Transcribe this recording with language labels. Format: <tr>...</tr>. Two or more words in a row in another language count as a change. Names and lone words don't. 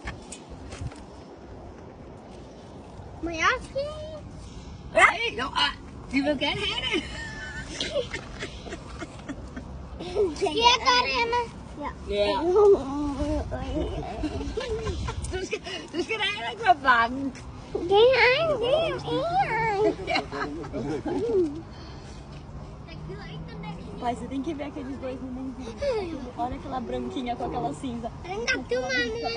<da>Må jeg også kigge? Nej, jo, vi vil gerne have det. Skal jeg gøre det, Emma? Ja. Du skal da heller ikke være bange. Det er</da> <pt>Pai, você tem que ver aqueles dois nenenzinhos. Olha aquela branquinha com aquela cinza. Ainda filmando, né?</pt>